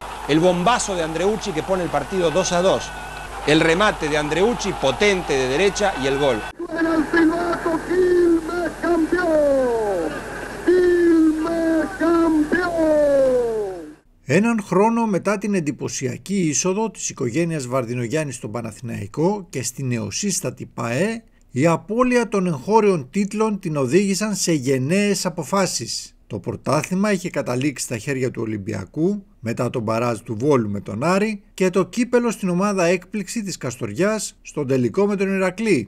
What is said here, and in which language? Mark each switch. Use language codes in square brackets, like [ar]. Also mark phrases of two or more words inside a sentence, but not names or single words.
[es] El bombazo de Andreucci que pone el partido 2-2. El remate de Andreucci potente de derecha y el gol. Suena el piloto, Quilmes campeón. Quilmes campeón. [el] Έναν χρόνο μετά την εντυπωσιακή είσοδο της οικογένειας Βαρδινογιάννη στον Παναθηναϊκό και στη νεοσύστατη ΠΑΕ, η απώλεια των εγχώριων τίτλων την οδήγησαν σε γενναίες αποφάσεις. Το πρωτάθλημα είχε καταλήξει στα χέρια του Ολυμπιακού μετά τον μπαράζ του Βόλου με τον Άρη και το κύπελο στην ομάδα έκπληξη της Καστοριάς στον τελικό με τον Ηρακλή.